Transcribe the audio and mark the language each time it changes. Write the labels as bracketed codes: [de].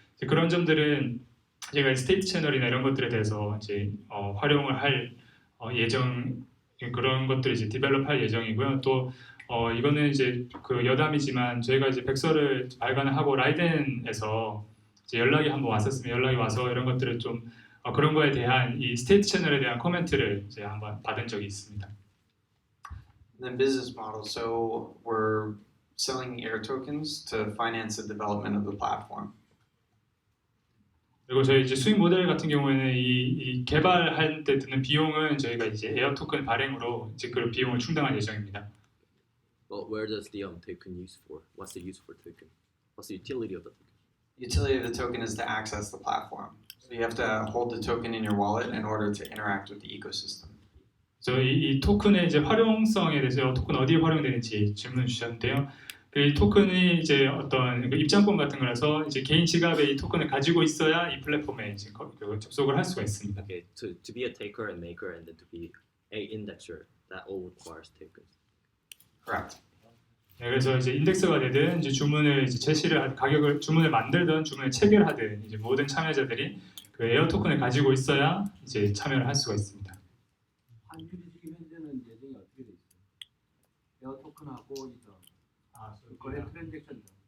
[ko] 이제 그런 점들은 제가 스테이트 채널이나 이런 것들에 대해서 이제 활용을 할 예정 그런 것들 이제 디벨롭할 예정이고요. 또 이거는 이제 그 여담이지만 저희가 이제 백서를 발간을 하고 라이덴에서 이제 연락이 한번 왔었으면 연락이 와서 이런 것들을 좀 그런 거에 대한 이 스테이트 채널에 대한 코멘트를 이제 한번 받은 적이 있습니다. [en] And then business model. So we're selling air tokens to finance the development of the platform. [ko] 그리고 저희 이제 수익 모델 같은 경우에는 이 개발할 때 드는 비용은 저희가 이제 에어 토큰 발행으로 이제 그 비용을 충당할 예정입니다. [en] Well, where does the token use for? What's the use for token? What's the utility of the token? Utility of the token is to access the platform. So you have to hold the token in your wallet in order to interact with the ecosystem. [ko] 그래서 이 토큰의 이제 활용성에 대해서 토큰 어디에 활용되는지 질문 주셨는데요. 이 토큰이 이제 어떤 그 입장권 같은 거라서 이제 개인 지갑에 이 토큰을 가지고 있어야 이 플랫폼에 이제 접속을 할 수가 있습니다. [en] Okay, to be a taker and maker and then to be a indexer, that all requires tokens. Correct. [ko] 네, 그래서 이제 인덱서가 되든 이제 주문을 이제 제시를 가격을 주문을 만들든 주문을 체결하든 이제 모든 참여자들이 그 에어 토큰을 가지고 있어야 이제 참여를 할 수가 있습니다. 환율이 지금 현재는 예정이 어떻게 돼 있어요? 에어 토큰하고 이거 거래 트랜잭션.